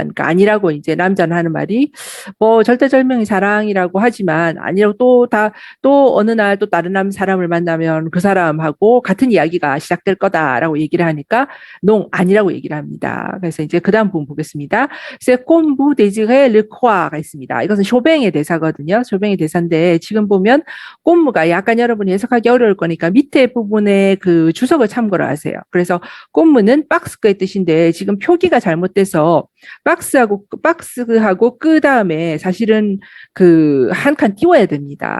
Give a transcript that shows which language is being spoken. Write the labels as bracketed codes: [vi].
[ko] 그러니까 아니라고 이제 남자는 하는 말이, 뭐, 절대절명이 사랑이라고 하지만, 아니라고 또 어느 날 또 다른 사람을 만나면 그 사람하고 같은 이야기가 시작될 거다라고 얘기를 하니까, 아니라고 얘기를 합니다. 그래서 이제 그 다음 부분 보겠습니다. [fr] C'est comme vous désirez le croire가 있습니다. [ko] 이것은 쇼뱅의 대사거든요. 쇼뱅의 대사인데, 지금 보면, 꽃무가 약간 여러분이 해석하기 어려울 거니까 밑에 부분에 그 주석을 참고를 하세요. 그래서 꽃무는 박스의 뜻인데 지금 표기가 잘못돼서 박스하고 그 다음에 사실은 그 한 칸 띄워야 됩니다.